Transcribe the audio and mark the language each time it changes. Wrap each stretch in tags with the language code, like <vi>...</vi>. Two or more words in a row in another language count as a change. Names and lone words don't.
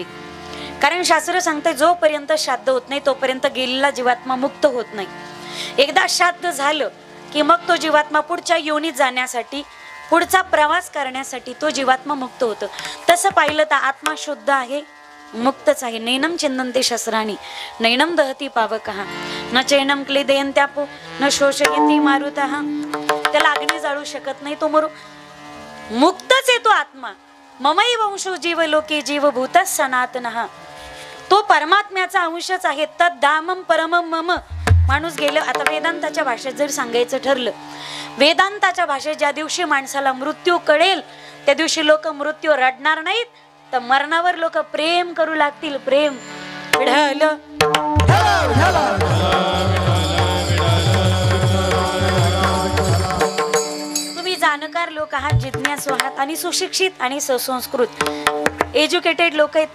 <mr>कारण शास्त्र सांगते जोपर्यंत श्राद्ध होत नाही तोपर्यंत गेलेला जीवात्मा मुक्त होत नाही. एकदा श्राद्ध झालं की मग तो जीवात्मा पुढच्या योनीत जाण्यासाठी, पुढचा प्रवास करण्यासाठी तो जीवात्मा मुक्त होतो. तसं पाहिलं तर आत्मा शुद्ध आहे, मुक्तच आहे.</mr> <sa>नैनम चिंदन्ते शस्त्राणी नैनम दहती पावकः न चैनम क्लेदयन्त्यापो न शोषयति मारुतः.</sa> <mr>त्याला अग्नी जाळू शकत नाही, तो मुक्तच आहे तो आत्मा.</mr> <sa>ममई वंशो जीव लोके जीवभूत सनातनः.</sa> <mr>तो परमात्म्याचा अंशच आहे.</mr> <sa>तद धामम परमम मम.</sa> <mr>माणूस गेलं, आता वेदांताच्या भाषेत जर सांगायचं ठरलं, वेदांताच्या भाषेत ज्या दिवशी माणसाला मृत्यू कळेल त्या दिवशी लोक मृत्यू रडणार नाहीत, तर मरणावर लोक प्रेम करू लागतील. प्रेम विढालं. तुम्ही जाणकार लोक आहात, जिज्ञासू आहात आणि सुशिक्षित आणि सुसंस्कृत एज्युकेटेड लोक आहेत.</mr>